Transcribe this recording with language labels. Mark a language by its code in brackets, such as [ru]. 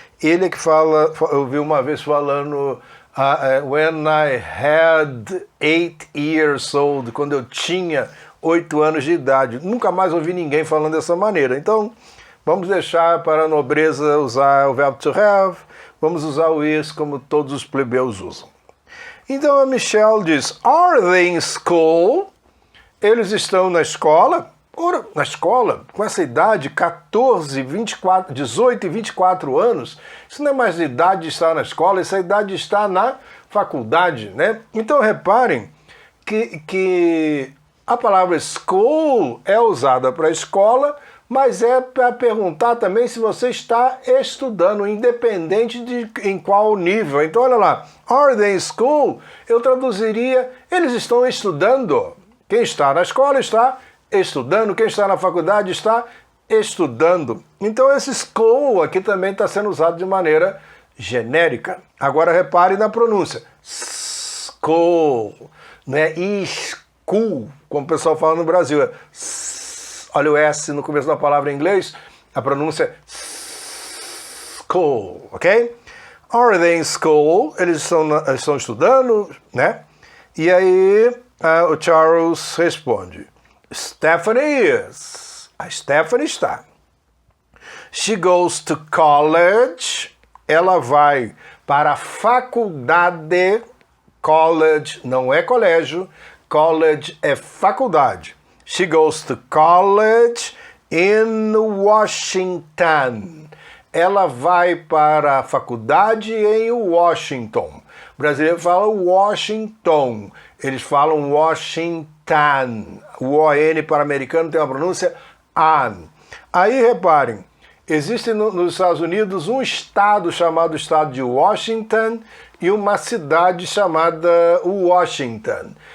[pt] Ele é que fala, eu ouvi uma vez falando, [en] when I had 8 years old, [pt] quando eu tinha 8 anos de idade. Nunca mais ouvi ninguém falando dessa maneira. Então, vamos deixar para a nobreza usar o verbo to have, vamos usar o is como todos os plebeus usam. Então a Michelle diz, [en] are they in school? [pt] Eles estão na escola? Ora, na escola, com essa idade, 14, 24, 18 e 24 anos, isso não é mais idade de estar na escola, essa idade está na faculdade, né? Então reparem que a palavra school é usada para escola, mas é para perguntar também se você está estudando, independente de em qual nível. Então, olha lá, [en] are they in school? [pt] Eu traduziria, eles estão estudando. Quem está na escola está estudando, quem está na faculdade está estudando. Então, esse school aqui também está sendo usado de maneira genérica. Agora, repare na pronúncia. School, não é school, como o pessoal fala no Brasil, é olha o S no começo da palavra em inglês, a pronúncia é school, ok? [en] Are they in school? [pt] Eles estão estudando, né? E aí o Charles responde, [en] Stephanie is. [pt] A Stephanie está. [en] She goes to college. [pt] Ela vai para a faculdade. College não é colégio, college é faculdade. [en] She goes to college in Washington. [pt] Ela vai para a faculdade em Washington. O brasileiro fala Washington. Eles falam Washington. O ON para americano tem uma pronúncia AN. Aí reparem, existe nos Estados Unidos um estado chamado estado de Washington e uma cidade chamada Washington.